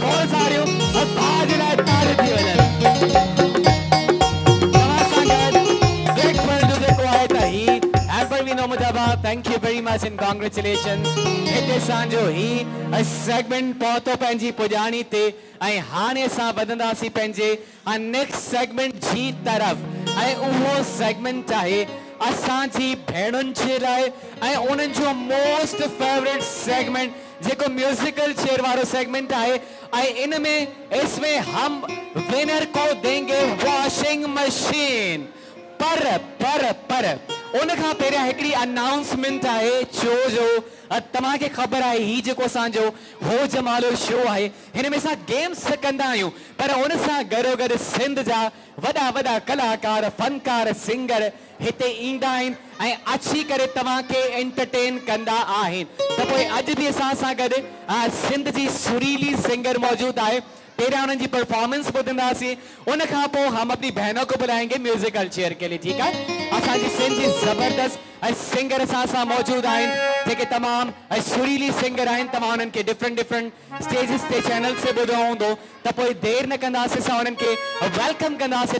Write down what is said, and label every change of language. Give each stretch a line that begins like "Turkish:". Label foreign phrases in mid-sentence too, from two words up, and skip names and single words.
Sindhi: खोड़ सारियूं भाउ जे लाइ ताड़ी थी वञनि। तव्हां सां गॾु ब्लैक पर्ल जो जेको आहे त ही हैम्पर वेंदो मुंहिंजा भाउ।
English: Thank you very much and congratulations. हिते असांजो ही सेगमेंट पहुतो पंहिंजी पुॼाणी ते ऐं हाणे असां वधंदासीं पंहिंजे next segment जी तरफ़ ऐं उहो सेगमेंट आहे असांजी भेणुनि जे लाइ ऐं उन्हनि जो most favorite segment जेको musical chair वारो सेगमेंट आहे।
Sindhi: ऐं इन में
Urdu: اس میں ہم ونر کو دیں گے
English: washing machine.
Sindhi: पर उन खां पहिरियां हिकिड़ी अनाउंसमेंट आहे जो तव्हांखे ख़बर आहे ही जेको असांजो हो जमालो शो आहे हिन में असां गेम्स कंदा आहियूं, पर उन सां गॾोगॾु सिंध जा वॾा वॾा कलाकार फनकार सिंगर हिते ईंदा आहिनि ऐं अची करे तव्हांखे एंटरटेन कंदा आहिनि। त पोइ अॼु बि असां सां गॾु सिंध जी सुरीली सिंगर मौजूद आहे। पहिरियां उन्हनि जी परफॉर्मेंस ॿुधंदासीं, उन खां पोइ
Urdu: ہم اپنی بہنوں کو بلائیں گے
English: musical chair
Urdu: کے لیے,
Sindhi: ठीकु आहे? असांजी सिंध जी ज़बरदस्त सिंगर असां सां मौजूद आहिनि जेके तमामु सुरीली सिंगर आहिनि। तव्हां उन्हनि खे
English: different stages
Sindhi: ते चैनल से ॿुधो हूंदो। त पोइ देरि न कंदासीं, असां उन्हनि खे वेलकम कंदासीं।